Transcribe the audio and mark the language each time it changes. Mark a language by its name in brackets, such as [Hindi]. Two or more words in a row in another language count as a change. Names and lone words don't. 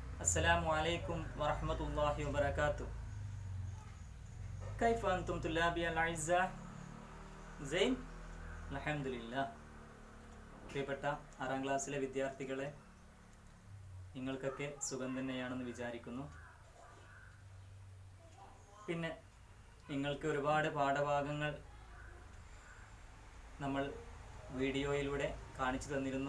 [Arabic] السلام عليكم ورحمة الله وبركاته. كيف أنتم طلابي الأعزاء؟ زين؟ الحمد لله. [Malayalam] പ്രിയപ്പെട്ട 6ാം ക്ലാസ്സിലെ വിദ്യാർത്ഥികളെ, നിങ്ങൾക്കൊക്കെ സുഖം തന്നെയാണെന്ന് വിചാരിക്കുന്നു. പിന്നെ നിങ്ങൾക്ക് ഒരുപാട് പാഠഭാഗങ്ങൾ നമ്മൾ വീഡിയോയിലൂടെ കാണിച്ചു തന്നിരുന്നു.